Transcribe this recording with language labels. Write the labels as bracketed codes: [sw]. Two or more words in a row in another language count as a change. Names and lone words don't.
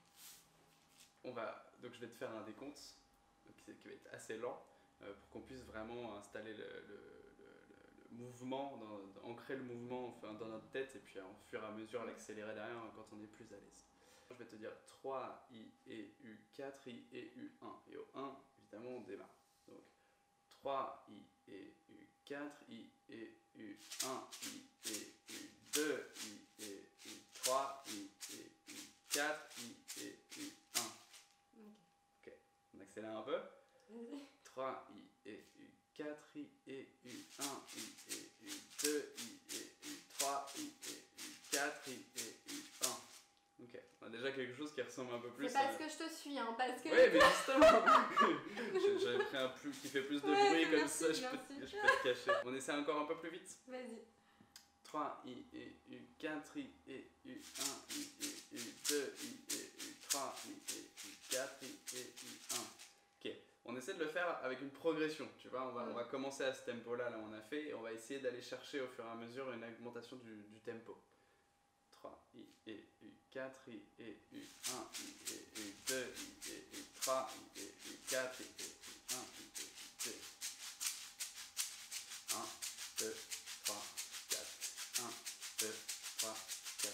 [fr] Donc je vais te faire un décompte qui va être assez lent pour qu'on puisse vraiment installer le mouvement, ancrer le mouvement dans notre tête et puis en fur et à mesure l'accélérer derrière quand on est plus à l'aise. Je vais te dire 3 I et U, 4 I et U1. Et au 1, évidemment, on démarre. Donc 3 I et U, 4 I et U, 1 I et U, 2 I 4, I et U, 1. Ok, on accélère un peu. 3, I et U, 4, I et U, 1, I et U, 2, I et U, 3, I et U, 4, I et U, 1. Ok, on a déjà quelque chose qui ressemble un peu plus C'est parce que je te suis, hein, parce que... Oui, mais justement j'avais pris un plus qui fait plus de bruit, comme merci, ça je peux te cacher. On essaie encore un peu plus vite. Vas-y. 3, I et U, 4, I et U, 1, I et U, 2, I et U, 3, I et U, 4, I et U, 1. Ok, on essaie de le faire avec une progression, tu vois, on va commencer à ce tempo-là, là on a fait, et on va essayer d'aller chercher au fur et à mesure une augmentation du tempo. 3, I et U, 4, I et U, 1, I et U, 2, I et U, 3, I et U, 4, I et U, 1, I et U, 2. 1, 2, 3, 4. 1, 2, 3, 4.